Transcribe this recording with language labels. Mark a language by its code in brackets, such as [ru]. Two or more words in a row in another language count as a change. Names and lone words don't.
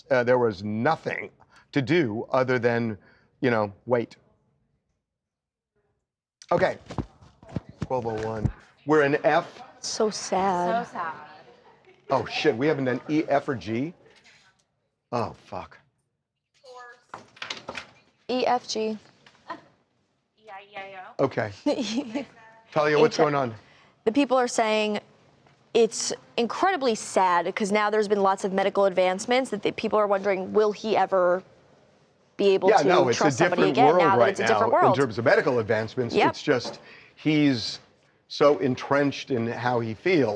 [en] There was nothing to do other than, wait. Okay, 12:01. We're in F. So sad. So sad. Oh, shit, we haven't done E, F, or G? Oh, fuck. E, F, G. E-I-E-I-O. Okay. Talia, what's going on? The people are saying it's incredibly sad because now there's been lots of medical advancements that people are wondering, will he ever be able to trust somebody again now that it's a different world? In terms of medical advancements, it's just he's so entrenched in how he feels.